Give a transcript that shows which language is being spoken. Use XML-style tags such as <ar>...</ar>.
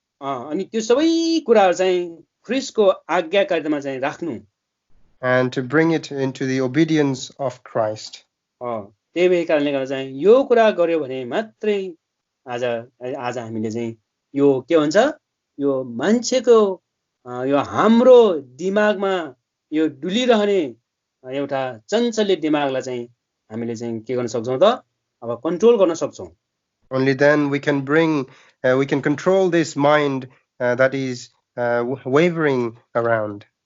<ne>अनि त्यो सबै कुराहरू चाहिँ ख्रीष्टको आज्ञाकारितामा चाहिँ राख्नु.</ne> <en>And to bring it into the obedience of Christ.</en> <ne>त्यही भए कारणले गर्दा चाहिँ यो कुरा गर्यो भने मात्रै आज हामीले चाहिँ यो के भन्छ यो मान्छेको यो हाम्रो दिमागमा यो डुलिरहने एउटा चञ्चल्य दिमागलाई चाहिँ हामीले चाहिँ के गर्न सक्छौँ त अब कन्ट्रोल गर्न सक्छौँ.</ne> <en>Only then we can control this mind that is wavering around.</en>